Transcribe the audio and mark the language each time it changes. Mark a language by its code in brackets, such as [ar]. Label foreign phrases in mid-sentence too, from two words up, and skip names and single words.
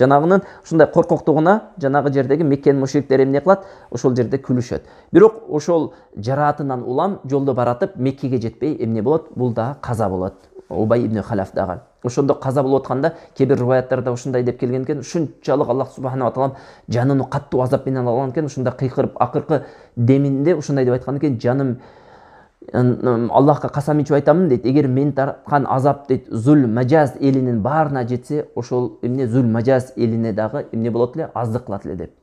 [ky] Жанагынын ушундай коркоктугуна жанагы жердеги Меккенин мушриктери эмне кылат? Ошол жерде күлүшөт. Бирок ошол жараатынан улам жолдо баратып Меккеге жетпей эмне болот? Бул дагы каза болот. Убай ибн Халаф дагы. Ошондо каза болуп атканда кээ бир риваяттарда ушундай деп келген экен: ушунчалык Аллах [ar] سبحانه وتعالى [ky] жанын каттуу азап менен алган экен, ушундай кыйкырып акыркы деминде ушундай деп айткан экен: "Жаным, Аллахка касам ичип айтамын" дейт, "Эгер мен тарткан азап" дейт, "Зул Мажаз элинин баарына жетсе, ошол эмне Зул Мажаз элине дагы эмне болот эле, аздык кылат эле" деп.